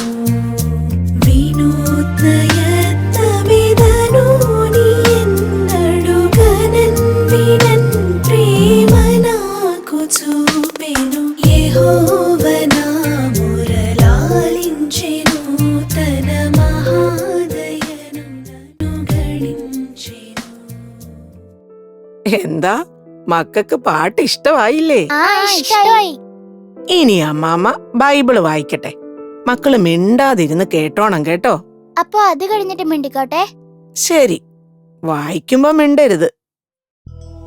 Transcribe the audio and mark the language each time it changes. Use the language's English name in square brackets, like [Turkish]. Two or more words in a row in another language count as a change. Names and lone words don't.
[Telugu] వినూత్న యత్నమిదను నీ ఎన్నడు గనన్ వినన్ ప్రేమ నాకు చూపెను. యెహోవా నా మురళాలించెను తన మహాదయను నను గణించెను. [Malayalam] എന്താ, മക്കൾക്ക് പാട്ട് ഇഷ്ടമായില്ലേ? ഇഷ്ടമായി. ഇനി അമ്മാമ്മ ബൈബിള് വായിക്കട്ടെ. മക്കള് മിണ്ടാതിരുന്ന് കേട്ടോണം കേട്ടോ. അപ്പൊ അത് കഴിഞ്ഞിട്ട് മിണ്ടിക്കോട്ടെ. ശരി, വായിക്കുമ്പോ മിണ്ടരുത്.